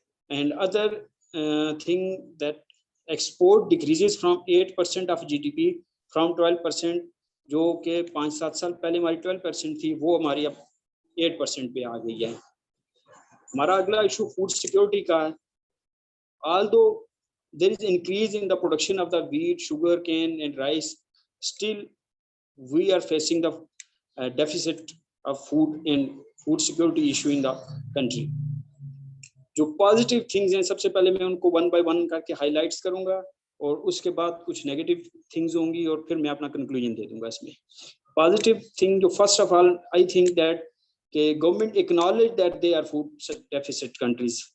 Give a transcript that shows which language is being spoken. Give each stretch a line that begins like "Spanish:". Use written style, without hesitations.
English: And other thing that export decreases from 8% of GDP from 12%,
Hindi: जो कि 5-7 साल पहले हमारी 12% थी, वो हमारी अब 8% पे आ गई है. हमारा अगला इशू फूड सिक्योरिटी का है.
English: Although there is increase in the production of the wheat, sugar cane and rice, still we are facing the deficit of food and food security issue in the country.
Hindi: जो positive things हैं सबसे पहले मैं उनको one by one करके highlights करूंगा, और उसके बाद कुछ नेगेटिव थिंग्स होंगी, और फिर मैं अपना कंक्लूजन दे दूंगा.
English: इसमें positive thing जो first of all I think that कि government acknowledge that they are food deficit countries.